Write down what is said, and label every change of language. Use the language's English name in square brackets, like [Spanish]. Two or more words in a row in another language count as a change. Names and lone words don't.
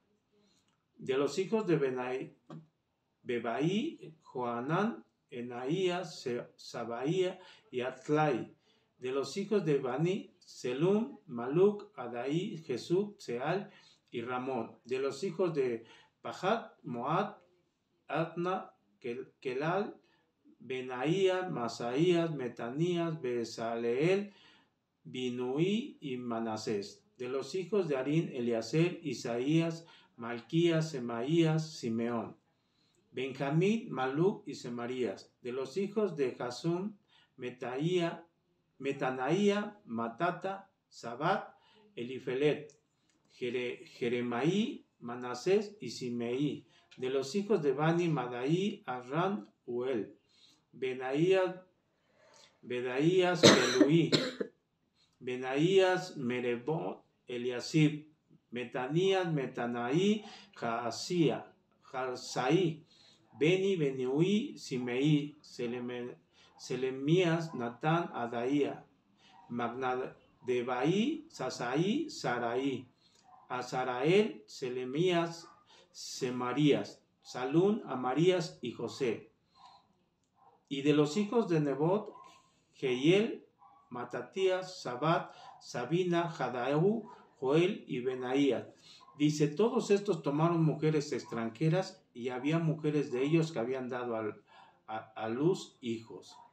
[Spanish] De los hijos de Bebaí, Joanán, Enaías, Sabaía y Atlai. De los hijos de Bani, Selum, Maluc, Adaí, Jesús, Seal y Ramón. De los hijos de Pahat, Moad, Adna, Kelal, Benaía, Masaías, Metanías, Besaleel, Binuí y Manasés. De los hijos de Harín, Eliezer, Isaías, Malquías, Semaías, Simeón. Benjamín, Maluc y Semarías. De los hijos de Jasum, Metanaía, Matata, Sabat, Elifelet, Jeremaí, Manasés y Simeí. De los hijos de Bani, Madaí, Arran, Uel. Bedaías, Beluí. Benaías, Merebot, Eliasib. Metanías, Metanaí, Jasaí, Beniuí, Simeí, Selemías, Natán, Adaía, Magnadebaí, Sasaí, Saraí, Azarael, Selemías, Semarías, Salún, Amarías y José. Y de los hijos de Nebot, Jehiel, Matatías, Sabat, Sabina, Jadaú, Joel y Benaías. Dice, todos estos tomaron mujeres extranjeras y había mujeres de ellos que habían dado a luz hijos.